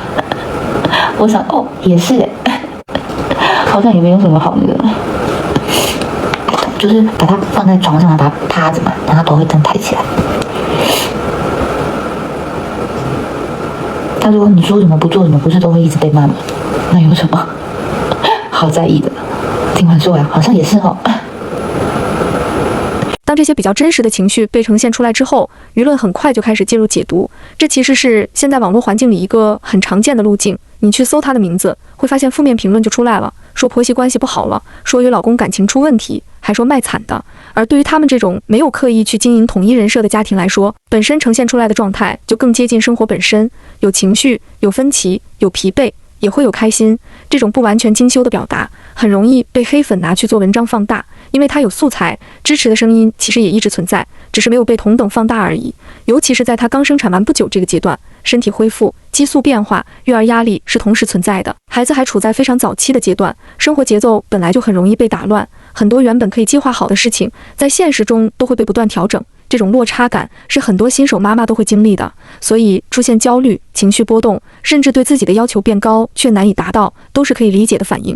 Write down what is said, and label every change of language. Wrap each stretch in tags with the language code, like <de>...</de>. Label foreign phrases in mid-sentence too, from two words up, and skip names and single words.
<zh>我想也是耶，好像也沒有什麼好那個，就是把他放在床上，把他趴着嘛，讓他头會這樣抬起來。他說你說什麼不做什麼，不是都會一直被罵嗎？那有什麼好在意的？聽完說呀，好像也是哦。當這些比較真實的情緒被呈現出來之後，輿論很快就開始介入解讀。這其實是現在網絡環境裡一個很常見的路徑。你去搜她的名字，會發現負面評論就出來了，說婆媳關係不好了，說與老公感情出問題，還說賣慘的。而對於他們這種沒有刻意去經營統一人設的家庭來說，本身呈現出來的狀態就更接近生活本身，有情緒，有分歧，有疲憊，也會有開心。這種不完全精修的表達，很容易被黑粉拿去做文章放大，因為它有素材，支持的聲音其實也一直存在，只是沒有被同等放大而已。尤其是在她剛生產完不久這個階段，身體恢復、激素變化、育兒壓力是同時存在的，孩子還處在非常早期的階段，生活節奏本來就很容易被打亂，很多原本可以計劃好的事情，在現實中都會被不斷調整。這種落差感是很多新手媽媽都會經歷的，所以出現焦慮、情緒波動，甚至對自己的要求變高卻難以達到，都是可以理解的反應。</zh>